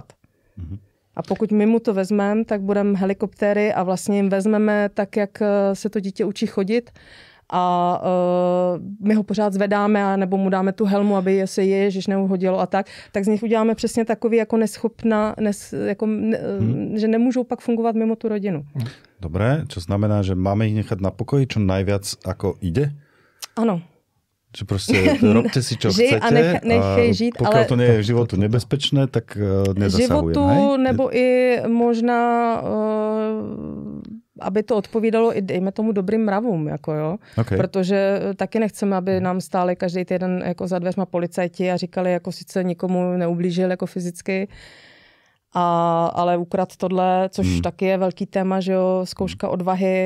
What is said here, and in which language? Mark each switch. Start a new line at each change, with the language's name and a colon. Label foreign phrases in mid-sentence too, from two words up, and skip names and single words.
Czech: A pokud my mu to vezmeme, tak budeme helikoptéry a vlastně jim vezmeme tak, jak se to dítě učí chodit a my ho pořád zvedáme nebo mu dáme tu helmu, aby se ježiš neuhodilo a tak z nich uděláme přesně takový jako neschopná, že nemůžou pak fungovat mimo tu rodinu.
Slovak: Dobre, čo znamená, že máme ich nechať na pokoji, čo najviac ako ide? Ano. Že proste robte si, čo chcete
Czech: a nechej žít,
Slovak: pokiaľ to nie je v životu nebezpečné, tak nezasahujem. Životu, hej?
Czech: Nebo i možná, aby to odpovídalo i dejme tomu dobrým mravům, jako jo. Okay. Protože taky nechceme, aby nám stáli každý týden jako za dveřma policajti a říkali, jako sice nikomu neublížil jako fyzicky, ale ukrad tohle, což taky je velký téma, že jo, zkouška odvahy.